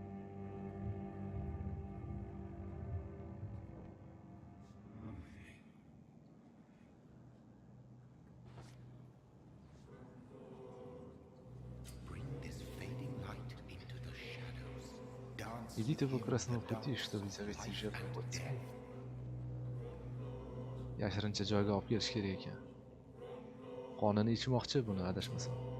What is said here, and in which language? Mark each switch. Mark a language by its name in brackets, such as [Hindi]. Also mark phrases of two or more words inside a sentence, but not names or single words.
[English] Bring this fading light into the shadows. Dance. [Russian] Идите по красному пути, чтобы завести жертву под тьму. [Uzbek] Yashirincha joyga olib kelish kerak ekan. Qonini ichmoqchi buni adashmasam.